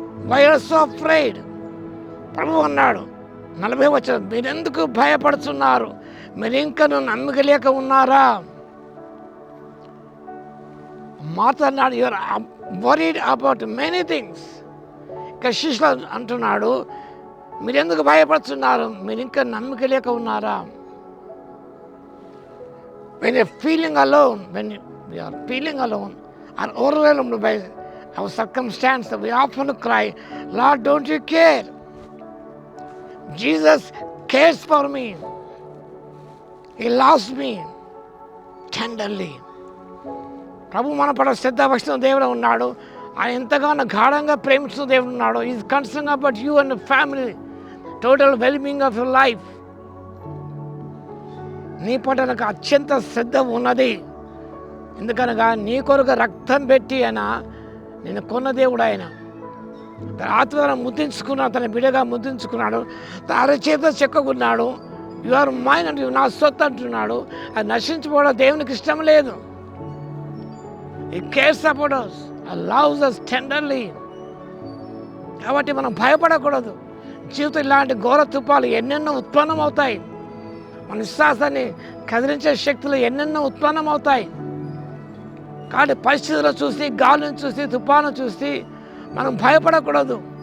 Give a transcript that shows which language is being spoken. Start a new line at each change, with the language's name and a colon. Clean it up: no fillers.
English: Why are so afraid?
Telugu: ప్రభు అన్నాడు 40వ వచనం, మీరెందుకు భయపడుతున్నారు? మీరు ఇంకా నమ్మకలేక ఉన్నారా? మాట్లాడినాడు,
English: Your worried about many things.
Telugu: ఇక శిష్యులు అంటున్నాడు, మీరెందుకు భయపడుతున్నారు? మీరు ఇంకా నమ్మిక లేక ఉన్నారా?
English: When you're feeling alone, when we are feeling alone or overwhelmed by our circumstance, we often cry, Lord, don't you care? Jesus cares for me. He loves me tenderly.
Telugu: ప్రభు మన పట్ల శ్రద్ధ వహిస్తున్న దేవుడు ఉన్నాడు. ఆయన ఎంతగానో గాఢంగా ప్రేమిస్తున్న దేవుడు ఉన్నాడు.
English: Is concern about you and family, total wellbeing of your life.
Telugu: నీ పట్ల నాకు అత్యంత శ్రద్ధ ఉన్నది. ఎందుకనగా నీ కొరకు రక్తం పెట్టి ఆయన నేను కొన్న దేవుడు. ఆయన తన ఆత్మను ముద్రించుకున్నాడు, తన బిడ్డగా ముద్రించుకున్నాడు, తన అరచేత చెక్కున్నాడు.
English: you are mine
Telugu: అంటే నా సొత్తు అంటున్నాడు. అది నశించిపోవడం దేవునికి ఇష్టం లేదు.
English: He cares about us, He loves us tenderly.
Telugu: కాబట్టి మనం భయపడకూడదు. జీవితం ఇలాంటి ఘోర తుఫాలు ఎన్నెన్నో ఉత్పన్నం అవుతాయి. మన విశ్వాసాన్ని కదిలించే శక్తులు ఎన్నెన్నో ఉత్పన్నం అవుతాయి. కాబట్టి పరిస్థితులు చూసి, గాలిని చూసి, తుఫాను చూసి మనం భయపడకూడదు.